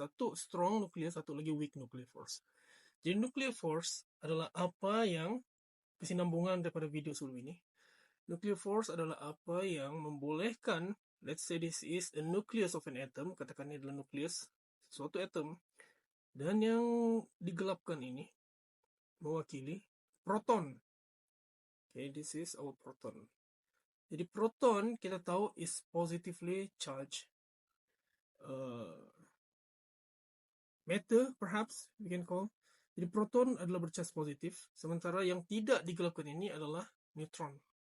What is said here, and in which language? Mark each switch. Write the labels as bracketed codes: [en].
[ms] Satu strong nuclear, satu lagi weak nuclear force. Jadi nuclear force adalah apa yang kesinambungan daripada video sebelum ini. Nuclear force adalah apa yang membolehkan, [en] let's say this is a nucleus of an atom, [ms] katakan ini adalah nucleus suatu atom, dan yang digelapkan ini mewakili proton. [en] Okay, this is our proton. [ms] Jadi proton kita tahu [en] is positively charged matter, perhaps we can call. [ms] Jadi proton adalah bercharge positif, sementara yang tidak digelapkan ini adalah neutron.